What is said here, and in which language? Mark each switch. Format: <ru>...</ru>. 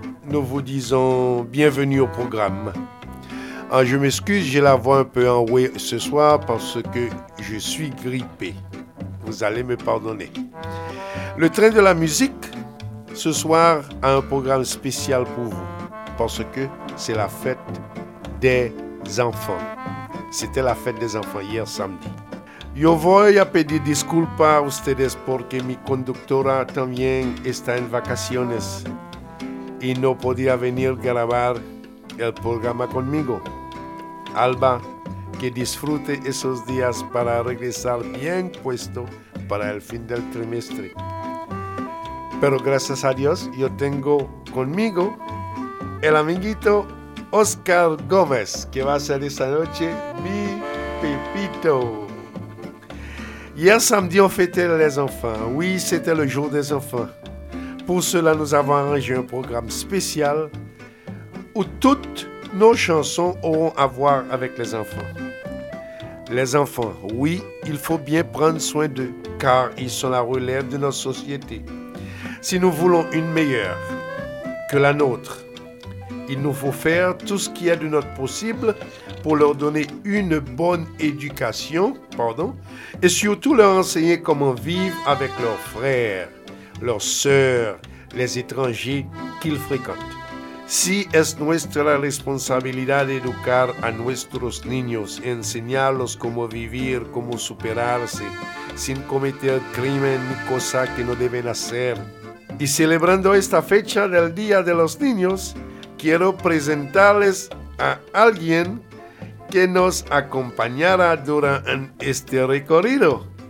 <fr>Nous vous disons bienvenue au programme. Je m'excuse, j'ai la voix un peu enrouée ce soir parce que je suis grippé. Vous allez me pardonner. Le train de la musique ce soir a un programme spécial pour vous parce que c'est la fête des enfants. C'était la fête des enfants hier samedi.</fr> <es>Yo voy a pedir disculpas a ustedes porque mi conductora también está en vacaciones y no podía venir grabar el programa conmigo. Alba, que disfrute esos días para regresar bien puesto para el fin del trimestre. Pero gracias a Dios, yo tengo conmigo el amiguito Oscar Gómez, que va a ser esta noche mi Pepito.</es> <fr>Hier samedi, on fêtait les enfants. Oui, c'était le jour des enfants. Pour cela, nous avons arrangé un programme spécial où toutes nos chansons auront à voir avec les enfants. Les enfants, oui, il faut bien prendre soin d'eux, car ils sont la relève de notre société. Si nous voulons une meilleure que la nôtre, il nous faut faire tout ce qui est de notre possible pour leur donner une bonne éducation, pardon, et surtout leur enseigner comment vivre avec leurs frères, leurs sœurs, les étrangers qu'ils fréquentent.</fr> <es>Si es nuestra responsabilidad educar a nuestros niños, enseñarlos cómo vivir, cómo superarse, sin cometer crimen ni cosa que no deben hacer. Y celebrando esta fecha del Día de los Niños, quiero presentarles a alguien que nos acompañará durante este recorrido.</es>